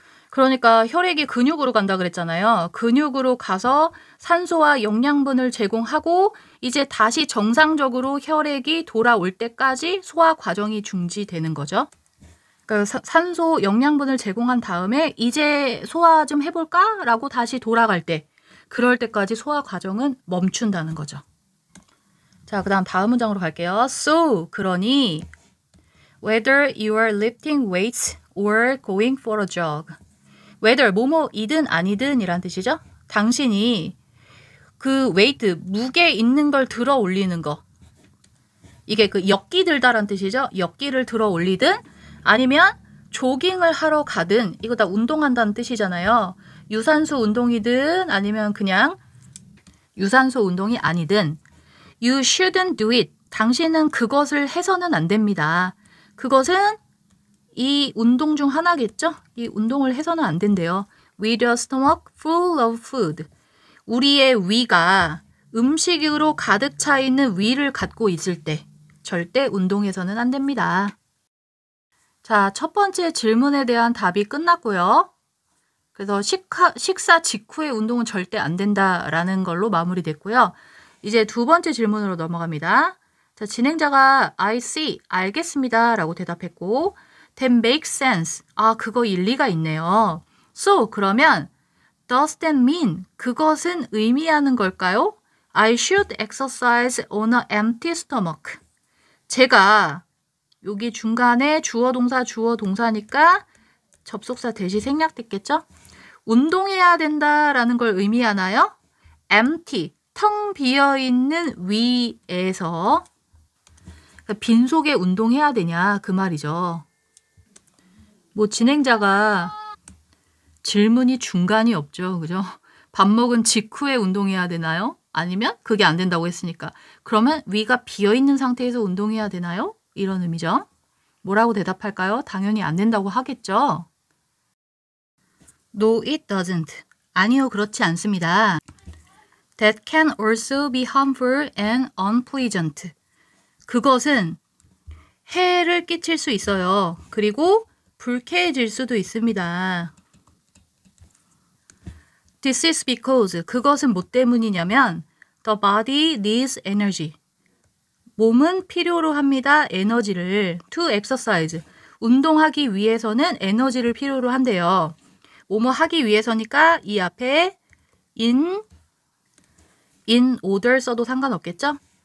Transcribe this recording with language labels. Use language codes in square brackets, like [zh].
[ko] 그러니까 혈액이 근육으로 간다 그랬잖아요. 근육으로 가서 산소와 영양분을 제공하고 이제 다시 정상적으로 혈액이 돌아올 때까지 소화 과정이 중지되는 거죠. 그러니까 산소, 영양분을 제공한 다음에 이제 소화 좀 해볼까? 라고 다시 돌아갈 때 그럴 때까지 소화 과정은 멈춘다는 거죠. 자, 그 다음 문장으로 갈게요. [en] So, [ko] 그러니 [en] whether you are lifting weights or going for a jog. [ko] whether, 뭐뭐이든 아니든 이란 뜻이죠. 당신이 그 웨이트, 무게 있는 걸 들어 올리는 거. 이게 그 역기 들다란 뜻이죠. 역기를 들어 올리든 아니면 조깅을 하러 가든 이거 다 운동한다는 뜻이잖아요. 유산소 운동이든 아니면 그냥 유산소 운동이 아니든 [en] You shouldn't do it. [ko] 당신은 그것을 해서는 안 됩니다. 그것은 이 운동 중 하나겠죠? 이 운동을 해서는 안 된대요. [en] With a stomach full of food. [ko] 우리의 위가 음식으로 가득 차 있는 위를 갖고 있을 때 절대 운동해서는 안 됩니다. 자, 첫 번째 질문에 대한 답이 끝났고요. 그래서 식사 직후의 운동은 절대 안 된다라는 걸로 마무리됐고요. 이제 두 번째 질문으로 넘어갑니다. 자, 진행자가 [en] I see, [ko] 알겠습니다 라고 대답했고 [en] That makes sense. [ko] 아, 그거 일리가 있네요. [en] So, [ko] 그러면 [en] Does that mean? [ko] 그것은 의미하는 걸까요? [en] I should exercise on an empty stomach. [ko] 제가 여기 중간에 주어 동사니까 접속사 대시 생략됐겠죠? 운동해야 된다라는 걸 의미하나요? empty, 텅 비어있는 위에서 빈속에 운동해야 되냐 그 말이죠. 뭐 진행자가 질문이 중간이 없죠. 그죠? 밥 먹은 직후에 운동해야 되나요? 아니면 그게 안 된다고 했으니까. 그러면 위가 비어있는 상태에서 운동해야 되나요? 이런 의미죠. 뭐라고 대답할까요? 당연히 안 된다고 하겠죠. [en] No, it doesn't. [ko] 아니요, 그렇지 않습니다. [en] That can also be harmful and unpleasant. [ko] 그것은 해를 끼칠 수 있어요. 그리고 불쾌해질 수도 있습니다. [en] This is because [ko] 그것은 뭐 때문이냐면 [en] the body needs energy. [ko] 몸은 필요로 합니다. 에너지를 [en] to exercise. [ko] 운동하기 위해서는 에너지를 필요로 한대요. 뭐뭐 하기 위해서니까 이 앞에 in order 써도 상관없겠죠?